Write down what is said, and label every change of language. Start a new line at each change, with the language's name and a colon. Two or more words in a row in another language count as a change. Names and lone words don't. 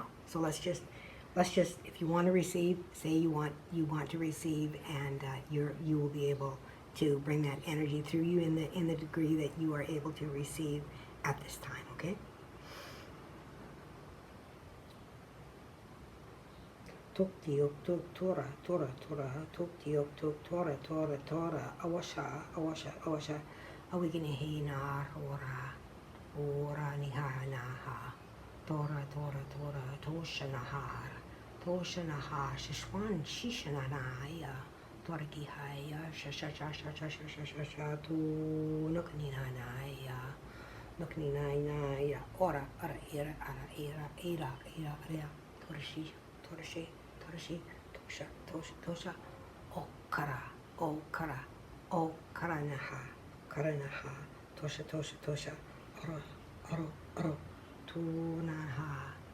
English: So let's just if you want to receive, say you want to receive, and you will be able to bring that energy through you in the degree that you are able to receive at this time. Okay. Tuk tiok tuk tora tora tora tuk tiok tuk tora tora tora awasha awigini na ora nihanaha tora toshanaha shishwan shishanaya tora kihaya shasha tu nukninaya ora era torashi tosha okara naha tosha oro tunaha